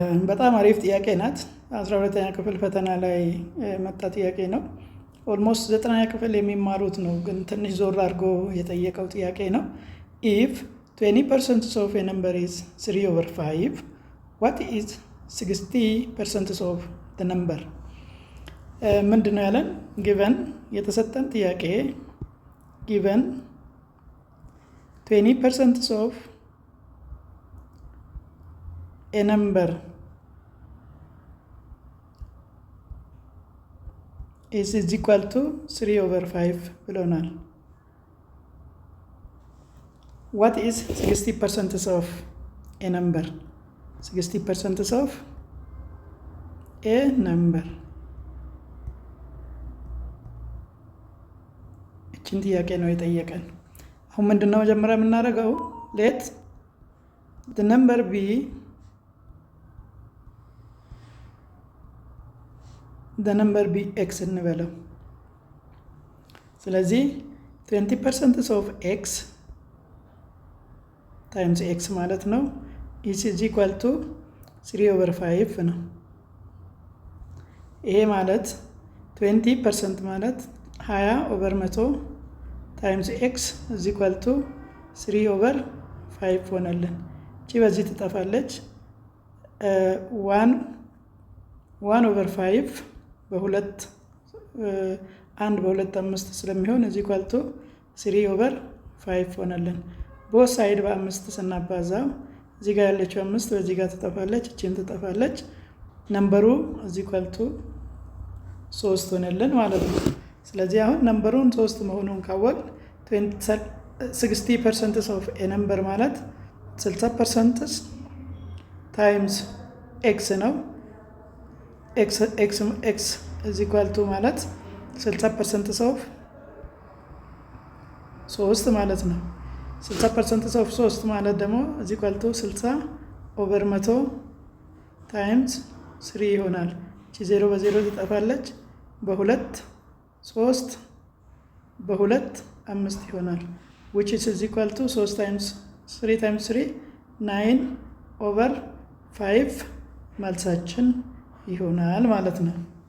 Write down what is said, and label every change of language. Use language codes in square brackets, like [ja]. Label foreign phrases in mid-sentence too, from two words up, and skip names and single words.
[am] በጣም አሪፍ ጥያቄ ናት። 12ኛ ክፍል ፈተና ላይ መጣ ጥያቄ ነው። ኦልሞስት 9ኛ ክፍል የሚማሩት ነው፣ ግን ትንሽ ዞር አድርጎ የጠየቀው ጥያቄ ነው። [en] If 20% of a number is 3/5 what is 60% of the number? [am] ምንድን ነው ያለን? ጊቨን የተሰጠን ጥያቄ ጊቨን [en] 20% of a number is equal to 3/5 ብሎናል። what is 60% of a number? 60% of a number [am] እችን ጥያቄ ነው የጠየቀን። አሁን ምንድነው መጀመሪያ የምናደርገው? [en] let the number be x [am] እንበለው። ስለዚህ [en] 20% of x times x [am] ማለት ነው [en] is equal to 3/5 [am] ነው። ይሄ ማለት 20% ማለት [en] 20/100 times x is equal to [am] 3/5 ሆነልን። እቺ በዚህ ትጠፋለች። 1/5 በሁለት 1/5 ስለሚሆን [en] is equal to 3/5 [am] ሆነልን። [en] Both side [am] በ5 ስናባዛው እዚህ ጋር ያለችው 5 በዚህ ጋር ትጠፋለች፣ እቺም ትጠፋለች። ነምበሩ [en] is equal to 3 [am] ሆነልን ማለት ነው። ስለዚህ አሁን ነምበሩን 3 መሆኑን ካወቅ [en] 60% of a number ማለት 60% times x ነው። x is equal to ማለት 60% of [am] 3 ማለት ነው። [en] 60% of 3 [am] ማለት ደግሞ [en] is equal to 60/100 times 3 [am] ይሆናል። እቺ 0 በ0 ትጠፋለች። በ2 3 በ2 5 ይሆናል። [en] which is equal to 3 times 3 9/5 [am] መልሳችን ይሆናል ማለት ነው።